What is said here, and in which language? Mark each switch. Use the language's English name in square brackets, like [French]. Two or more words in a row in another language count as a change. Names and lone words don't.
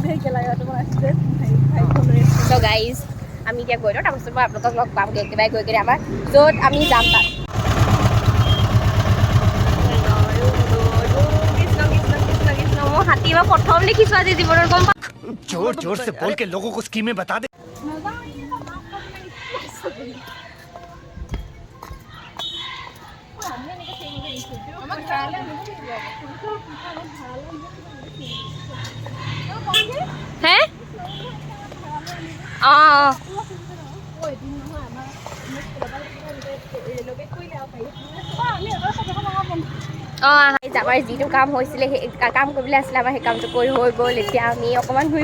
[English] so guys [Assamese] আমি এতিয়া গৈ লওঁ তাৰপিছত মই আপোনালোকক লগ পামগৈ একেবাৰে গৈ কিনে আমাৰ য'ত আমি যাম তাত মই হাতী বা প্ৰথম দেখিছোঁ আজি জীৱনত গম পাওঁ [Hindi] जोर जोर से बोल के लोगों को स्कीमें बता दे [Assamese] হে আমাৰ যিটো কাম হৈছিলে সেই কাম কৰিবলৈ আছিলে আমাৰ সেই কামটো কৰি হৈ গ'ল এতিয়া আমি অকণমান ঘূৰি